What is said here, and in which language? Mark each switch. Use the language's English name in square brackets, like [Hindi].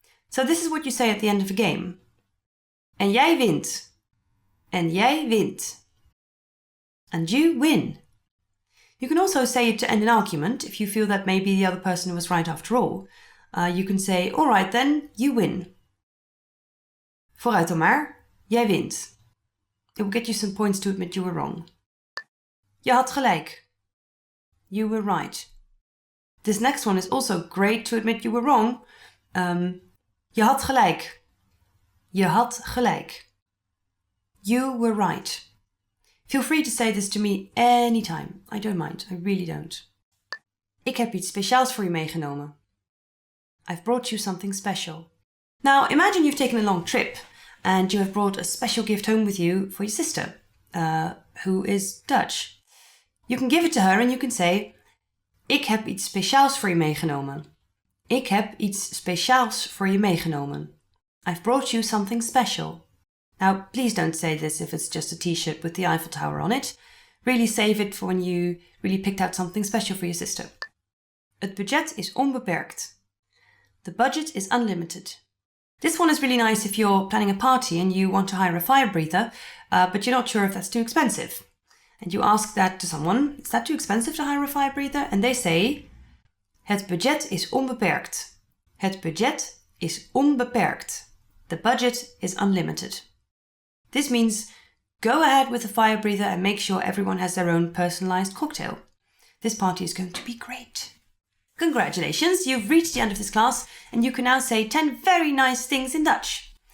[English] So this is what you say at the end of a game. En jij wint. [Dutch] En jij wint. And you win. [English] You can also say it to end an argument if you feel that maybe the other person was right after all. You can say, all right then, you win. [Dutch] Vooruit dan maar, jij wint. [English] It will get you some points to admit you were wrong. Je had gelijk. You were right. This next one is also great to admit you were wrong. Je had gelijk. [Dutch] Je had gelijk. You were right. [English] Feel free to say this to me anytime. I don't mind. I really don't. [Dutch] Ik heb iets speciaals voor je meegenomen. [English] I've brought you something special. Now, imagine you've taken a long trip and you have brought a special gift home with you for your sister, who is Dutch. You can give it to her and you can say, ik heb iets speciaals voor je meegenomen. [Dutch] Ik heb iets speciaals voor je meegenomen. [English] I've brought you something special. Now, please don't say this if it's just a t-shirt with the Eiffel Tower on it. Really save it for when you really picked out something special for your sister. [Dutch] Het budget is onbeperkt. [English] The budget is unlimited. This one is really nice if you're planning a party and you want to hire a fire breather, but you're not sure if that's too expensive. And you ask that to someone, is that too expensive to hire a fire breather? And they say, het budget is onbeperkt. [Dutch] Het budget is onbeperkt. [English] The budget is unlimited. This means go ahead with the fire breather and make sure everyone has their own personalized cocktail. This party is going to be great. Congratulations, you've reached the end of this class and you can now say 10 very nice things in Dutch.